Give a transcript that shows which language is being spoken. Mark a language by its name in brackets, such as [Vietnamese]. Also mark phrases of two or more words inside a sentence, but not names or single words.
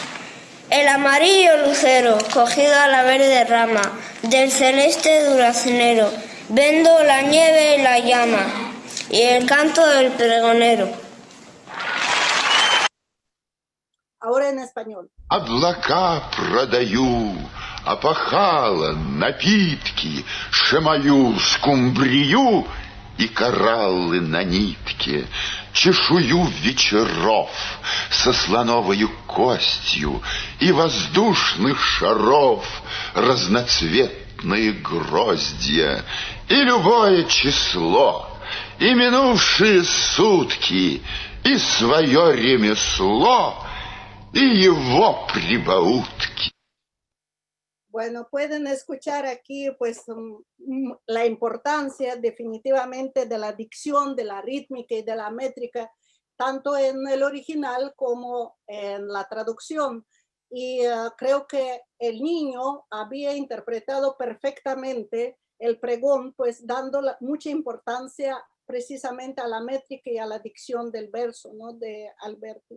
[Spanish] El amarillo lucero cogido a la verde rama del celeste duraznero. Vendo la nieve y la llama y el canto del pregonero. Ahora en español. [Russian] Облака продаю, опахала, напитки, шемаю, скумбрию и кораллы на нитке, чешую вечеров со слоновою костью и воздушных шаров разноцветные гроздья, и любое число, и минувшие сутки, и свое ремесло, y его прибаутки. [Spanish] Bueno, pueden escuchar aquí pues la importancia definitivamente de la dicción, de la rítmica y de la métrica, tanto en el original como en la traducción. Y creo que el niño había interpretado perfectamente el pregón, pues dando mucha importancia precisamente a la métrica y a la dicción del verso, ¿no?, de Alberti.